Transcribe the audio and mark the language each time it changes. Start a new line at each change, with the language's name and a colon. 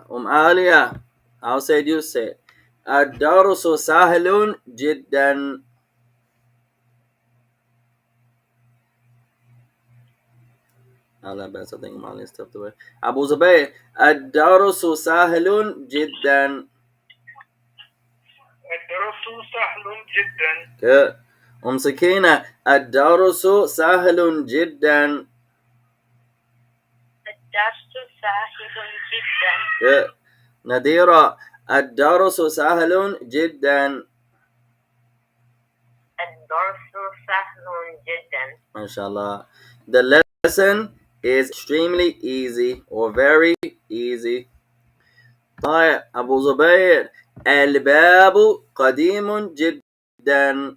English: Alia, I'll say it, you say it.
Arabic: الدرس سهل جدا. لا بأس,
English: I think Mali stepped away.
Arabic: Abu Zubayr, الدرس سهل جدا. الدرس سهل جدا.
English: Good.
Arabic: سكينة, الدرس سهل جدا. الدرس سهل جدا.
English: Good.
Arabic: نادرة, الدرس سهل جدا. الدرس سهل جدا. ما شاء الله.
English: The lesson is extremely easy or very easy.
Arabic: طيب, أبو زبير, الباب قديم جدا.